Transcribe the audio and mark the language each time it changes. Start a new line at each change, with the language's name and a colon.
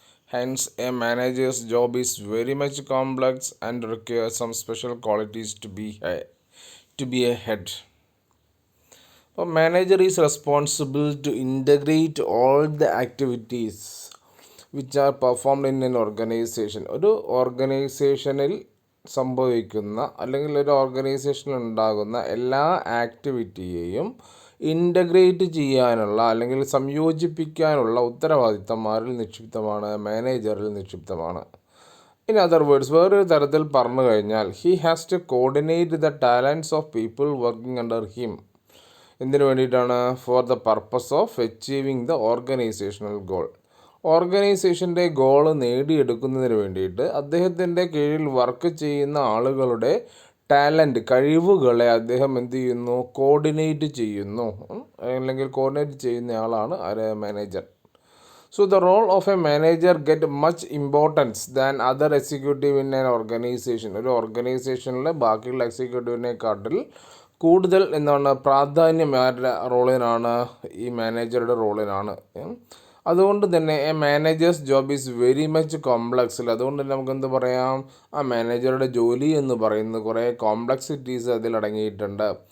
English: Hence, a manager's job is very much complex and requires some special qualities to be a head. A manager is responsible to integrate all the activities which are performed in an organization.
Malayalam: ഒരു ഓർഗനൈസേഷനിൽ സംഭവിക്കുന്ന അല്ലെങ്കിൽ ഒരു ഓർഗനൈസേഷനിൽ ഉണ്ടാകുന്ന എല്ലാ ആക്ടിവിറ്റിയെയും integrate ചെയ്യാനുള്ള അല്ലെങ്കിൽ സംയോജിപ്പിക്കാനുള്ള ഉത്തരവാദിത്തമാരിൽ നിക്ഷിപ്തമാണ്, മാനേജറിൽ നിക്ഷിപ്തമാണ്.
English: in other words,
Malayalam: വേറൊരു തരത്തിൽ പറഞ്ഞു കഴിഞ്ഞാൽ
English: He has to coordinate the talents of people working under him.
Malayalam: എന്തിനു വേണ്ടിയിട്ടാണ്?
English: For the purpose of achieving the organisational goal.
Malayalam: ഓർഗനൈസേഷൻ്റെ goal നേടിയെടുക്കുന്നതിന് വേണ്ടിയിട്ട് അദ്ദേഹത്തിൻ്റെ കീഴിൽ വർക്ക് ചെയ്യുന്ന ആളുകളുടെ ടാലൻറ്റ്, കഴിവുകളെ അദ്ദേഹം എന്ത് ചെയ്യുന്നു? കോർഡിനേറ്റ് ചെയ്യുന്നു, അല്ലെങ്കിൽ coordinate ചെയ്യുന്നയാളാണ് manager.
English: So the role of a manager get much importance than other executive in an organization.
Malayalam: ഒരു ഓർഗനൈസേഷനിലെ ബാക്കിയുള്ള എക്സിക്യൂട്ടീവിനെക്കാട്ടിൽ കൂടുതൽ എന്താണ് പ്രാധാന്യം ആരുടെ റോളിനാണ്? ഈ മാനേജറുടെ റോളിനാണ്. അതുകൊണ്ട് തന്നെ
English: A manager's job is very much കോംപ്ലക്സിൽ.
Malayalam: അതുകൊണ്ട് തന്നെ നമുക്ക് എന്ത് പറയാം? ആ മാനേജറുടെ ജോലി എന്ന് പറയുന്നത് കുറേ കോംപ്ലക്സിറ്റീസ് അതിലടങ്ങിയിട്ടുണ്ട്.